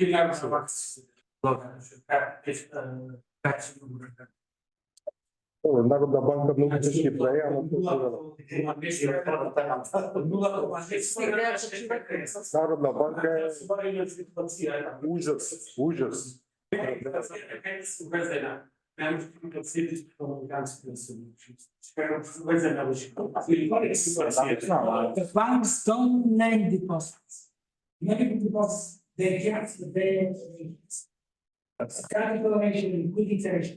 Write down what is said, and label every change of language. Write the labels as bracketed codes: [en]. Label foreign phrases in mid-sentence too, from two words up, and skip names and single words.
[mk] Народна банка многу тешки праја, ама Народна банка е ужас. [en] The banks don't lend deposits. Many deposits, they get their capital ratio, liquidity ratio.